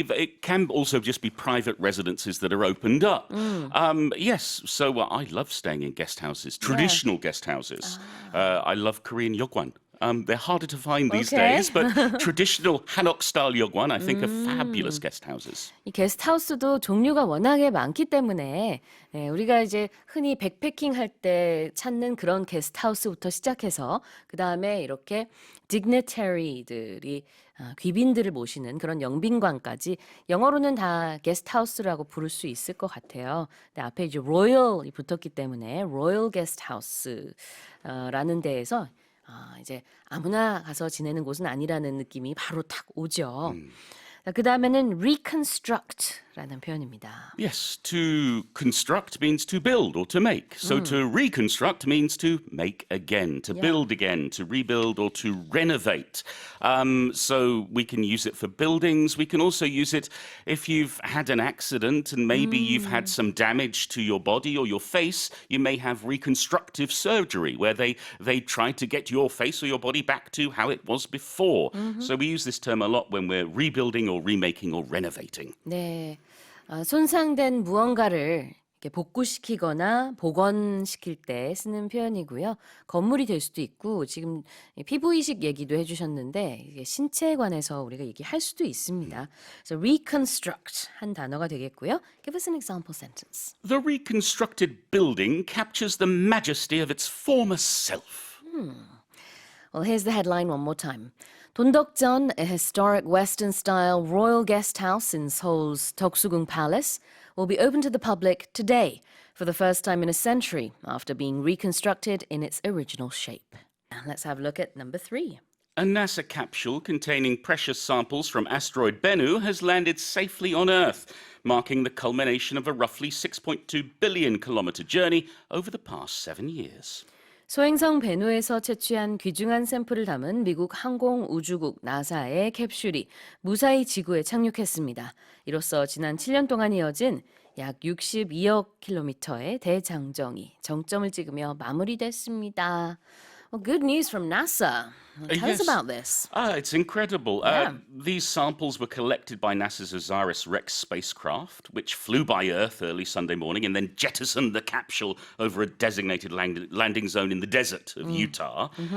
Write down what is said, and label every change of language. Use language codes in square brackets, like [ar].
[en] It can also just be private residences that are opened up. Yes, so I love staying in guest houses, traditional guest houses. I love Korean yogwan. They're harder to find these Okay. days, but traditional Hanok-style Yogwan, I think, are fabulous guest houses. [ko] 이 게스트하우스도 종류가 워낙에 많기 때문에 우리가 이제 흔히 백패킹 할 때 찾는 그런 게스트하우스부터 시작해서 그 다음에 이렇게 dignitary들이 귀빈들을 모시는 그런 영빈관까지 영어로는 다 게스트하우스라고 부를 수 있을 것 같아요. 근데 앞에 이제 royal이 붙었기 때문에 royal guesthouse라는 데에서 이제 아무나 가서 지내는 곳은 아니라는 느낌이 바로 딱 오죠. 그 다음에는 reconstruct라는 표현입니다. [en] Yes, to construct means to build or to make. So to reconstruct means to make again, to build again, to rebuild or to renovate. So we can use it for buildings. We can also use it if you've had an accident and maybe you've had some damage to your body or your face. You may have reconstructive surgery where they try to get your face or your body back to how it was before. So we use this term a lot when we're rebuilding or remaking or renovating. [ko] 네, 손상된 무언가를 이렇게 복구시키거나 복원시킬 때 쓰는 표현이고요. 건물이 될 수도 있고 지금 피부 이식 얘기도 해주셨는데 이게 신체에 관해서 우리가 얘기할 수도 있습니다. 그래서 reconstruct 한 단어가 되겠고요. [en] Give us an example sentence. The reconstructed building captures the majesty of its former self. Well, here's the headline one more time. 돈덕전, a historic Western-style royal guest house in Seoul's Toksugung Palace, will be open to the public today for the first time in a century after being reconstructed in its original shape. Now let's have a look at number 3. A NASA capsule containing precious samples from asteroid Bennu has landed safely on Earth, marking the culmination of a roughly 6.2 billion kilometer journey over the past 7 years. [ko] 소행성 베누에서 채취한 귀중한 샘플을 담은 미국 항공우주국 나사의 캡슐이 무사히 지구에 착륙했습니다. 이로써 지난 7년 동안 이어진 약 62억 킬로미터의 대장정이 정점을 찍으며 마무리됐습니다. [en] Well, good news from NASA. Tell us about this. It's incredible. Yeah. These samples were collected by NASA's OSIRIS-REx spacecraft, which flew by Earth early Sunday morning and then jettisoned the capsule over a designated landing zone in the desert of Utah.